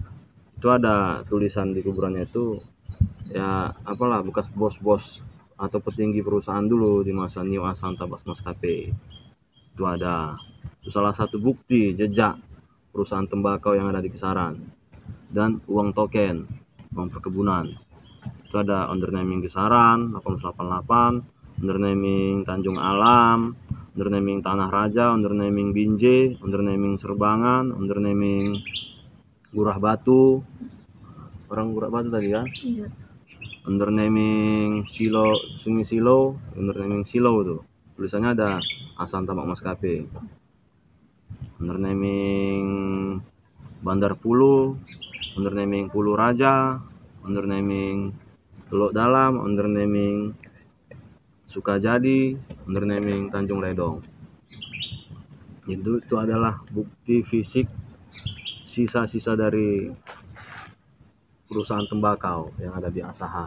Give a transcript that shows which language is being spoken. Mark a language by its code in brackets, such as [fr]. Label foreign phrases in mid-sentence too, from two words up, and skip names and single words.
[id] Itu ada tulisan di kuburannya itu ya apalah, bekas bos-bos atau petinggi perusahaan dulu di masa Nio Asang Tabak Maskapai. Itu ada. Itu salah satu bukti jejak perusahaan tembakau yang ada di Kisaran. Dan uang token, uang perkebunan. Itu ada undernaming Kisaran 1888, undernaming Tanjung Alam, undernaming Tanah Raja, undernaming Binjai, undernaming Serbangan, undernaming Gurah Batu. Orang Gurah Batu tadi kan? Iya. Undernaming Silo, Sungai Silo, undernaming Silo itu. Tulisannya ada Asang Tabak Maskapai. Undernaming Bandar Pulu, undernaming Pulu Raja, undernaming Teluk Dalam, undernaming Sukajadi, undernaming Tanjung Redong. Itu adalah bukti fisik sisa-sisa dari perusahaan tembakau yang ada di Asahan.